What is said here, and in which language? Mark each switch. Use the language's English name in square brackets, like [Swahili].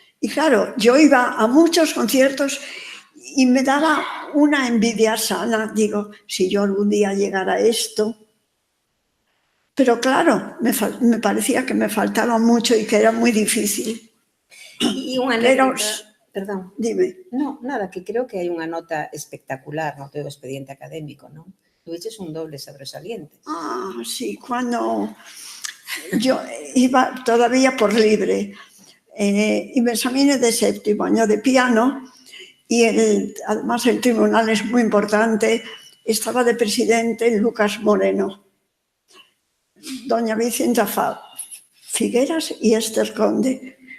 [Spanish] Y claro, yo iba a muchos conciertos y me daba una envidia sana. Digo, si yo algún día llegara a esto. Pero claro, me parecía que me faltaba mucho y que era muy difícil. [Galician] E unha Pero, anécdota, perdón, dime, no, nada, que creo que hai unha nota espectacular no teu expediente académico, non? Tuviches un doble sobresaliente. [Spanish] sí, cuando yo iba todavía por libre y me examiné de séptimo año de piano y además el tribunal es muy importante, estaba de presidente Lucas Moreno, doña Vicenta Figueras y Esther Conde.